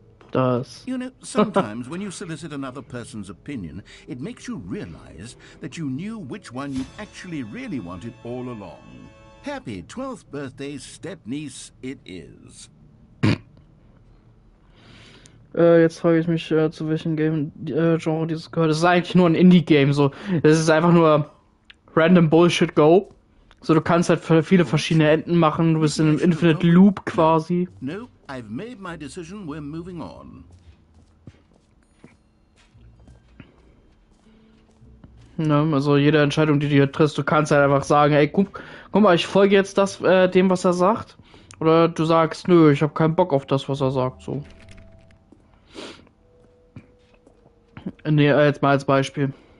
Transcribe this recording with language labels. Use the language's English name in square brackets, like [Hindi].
[German] Das. [English] You know, sometimes when you solicit another person's opinion, it makes you realize that you knew which one you actually really wanted all along. Happy 12th birthday, step-niece, it is. [German] Jetzt frage ich mich, zu welchem Game-Genre dieses gehört. Das ist eigentlich nur ein Indie-Game, so. Das ist einfach nur random Bullshit Go. So, du kannst halt viele verschiedene Enden machen, du bist in einem Infinite Loop quasi. [English] No, I've made my decision, we're moving on. [German] Ne, also jede Entscheidung, die du hier triffst, du kannst halt einfach sagen, ey, guck mal, ich folge jetzt dem, was er sagt. Oder du sagst, nö, ich habe keinen Bock auf das, was er sagt, so. Nee, jetzt mal als Beispiel.